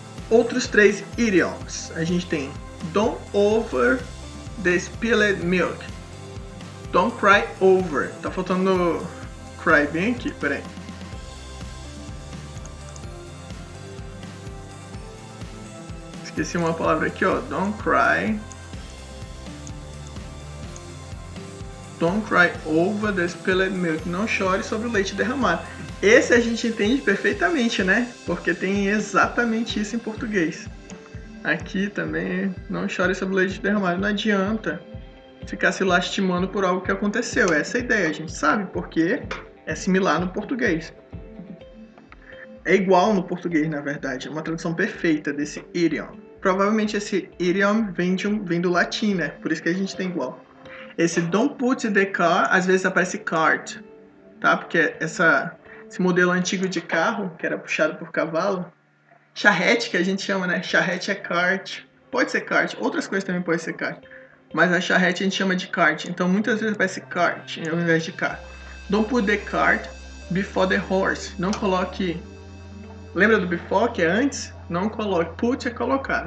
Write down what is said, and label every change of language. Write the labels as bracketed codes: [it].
[pt] Outros 3 idioms. A gente tem [en] don't over the spilled milk. Don't cry over. [pt] Tá faltando cry bem aqui, peraí. Esqueci uma palavra aqui, ó. [en] Don't cry. Don't cry over the spilled milk. [pt] Não chore sobre o leite derramado. Esse a gente entende perfeitamente, né? Porque tem exatamente isso em português. Aqui também, não chore sobre o leite derramado. Não adianta ficar se lastimando por algo que aconteceu. Essa é a ideia, a gente sabe, porque é similar no português. É igual no português, na verdade. É uma tradução perfeita desse idiom. Provavelmente esse idiom vem do latim, né? Por isso que a gente tem igual. Esse [en] don't put the car, [pt] às vezes aparece cart, tá? Porque esse modelo antigo de carro, que era puxado por cavalo, Charrete, que a gente chama, né? Charrete é kart. Pode ser kart, outras coisas também pode ser kart. Mas a charrete a gente chama de kart. Então muitas vezes vai ser kart ao invés de kart. [en] Don't put the cart before the horse. [pt] Não coloque... Lembra do before, que é antes? Não coloque. Put é colocar.